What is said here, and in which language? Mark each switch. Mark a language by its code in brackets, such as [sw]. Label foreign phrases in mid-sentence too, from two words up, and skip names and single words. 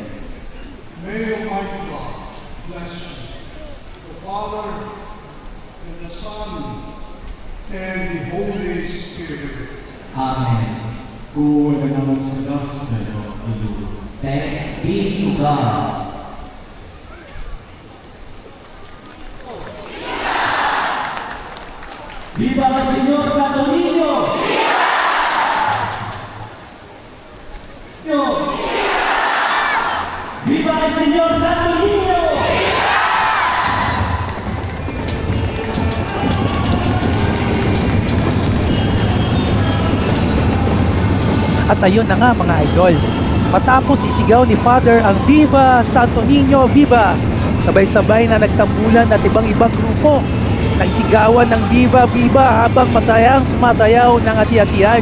[en] May Almighty God bless you, the Father, and the Son, and the Holy Spirit. Amen. Who announce the gospel of the Lord. Thanks be to God. [es] ¡Viva el Señor Santo Niño! ¡Viva! ¡Viva el Señor Santo Niño! [tl] At ayun na nga mga idol, matapos isigaw ni Father ang [es] Viva Santo Niño, [tl] Viva! Sabay-sabay na nagtambulan at ibang-ibang grupo na isigawan ng [es] Viva Viva [tl] habang masayang sumasayaw ng hati-hatian.